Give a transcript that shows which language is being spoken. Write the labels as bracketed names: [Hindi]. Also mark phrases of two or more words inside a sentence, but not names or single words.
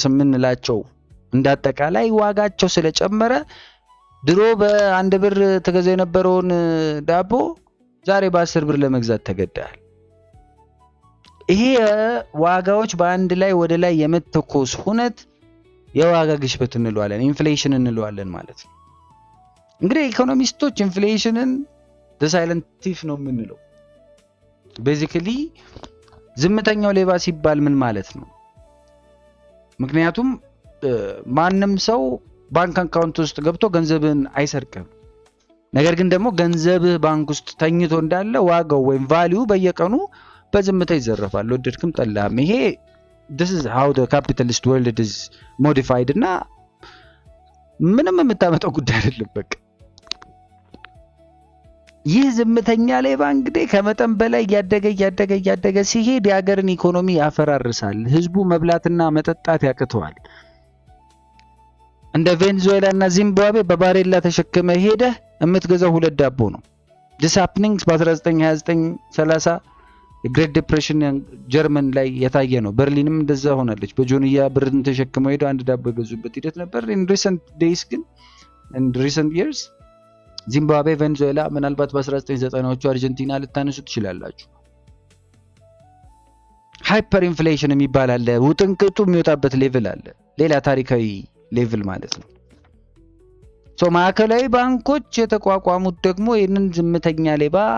[Amharic] የምንላቸው እንዳጠቃላይ ዋጋቸው ስለጨመረ ድሮ በ1 ብር ተገዛ የነበረውን ዳቦ ዛሬ በ10 ብር ለመግዛት ተገደሃል። ይሄ ዋጋዎች በአንድ ላይ ወደ ላይ የመተኮስ ሁነት የዋጋ ግሽበት እንለዋለን፣ ኢንፍሌሽን እንለዋለን ማለት ነው። እንግዲህ ኢኮኖሚስቶች ኢንፍሌሽንን [English] the silent thief [Amharic] ነው የምንለው። ቤዚክሊ ዝምተኛው ሌባ ሲባል ምን ማለት ነው? ምክንያቱም ማንም ሰው ባንክ አካውንት ውስጥ ገብቶ ገንዘብን አይሰርቅም። ነገር ግን ደግሞ ገንዘብህ ባንክ ውስጥ ተኝቶ እንዳለ ዋጋው ወይም ቫልዩ በየቀኑ በዝምታ ይዘረፋል፣ ወደድክም ጠላህም። ይሄ [English] this is how the capitalist world is modified [Amharic] እና ምንም የምታመጣው ጉዳይ አይደለም። በቃ ይህ ዝምተኛ ሌባ እንግዲህ ከመጠን በላይ እያደገ ሲሄድ የሀገርን ኢኮኖሚ ያፈራርሳል። ህዝቡ መብላትና መጠጣት ያቅተዋል። እንደ ቬኔዙዌላ እና ዚምባብዌ በባሬላ ተሸክመ ሄደህ የምትገዛው 2 ዳቦ ነው። [English] this happening [Amharic] በ1929 30 ግሬት ዲፕሬሽን ጀርመን ላይ የታየ ነው። በርሊንም እንደዛ ሆናለች። በጆንያ ብርን ተሸክመው ሄደው 1 ዳቦ የገዙበት ሂደት ነበር። [English] in recent days [Amharic] ግን [English] in recent years [Amharic] ዚምባብዌ፣ ቬኔዙዌላ፣ ምናልባት በ1990ዎቹ አርጀንቲና ልታነሱ ትችላላችሁ። [English] hyper inflation [Amharic] የሚባል አለ። ውጥንቅጡ የሚወጣበት ሌቭል አለ። ሌላ ታሪካዊ ሌቭል ማለት ነው። ማዕከላዊ ባንኮች የተቋቋሙት ደግሞ ይህንን ዝምተኛ ሌባ